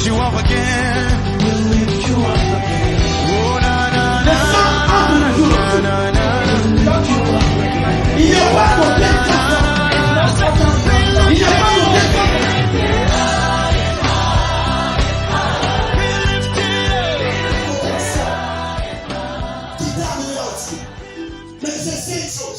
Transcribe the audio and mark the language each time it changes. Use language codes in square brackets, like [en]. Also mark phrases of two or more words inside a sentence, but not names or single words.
[en] up again. We'll lift you up again. Oh, na, na, na, na, na, na. [fr] Il n'y a pas de il n'y a pas mais je sais une chose.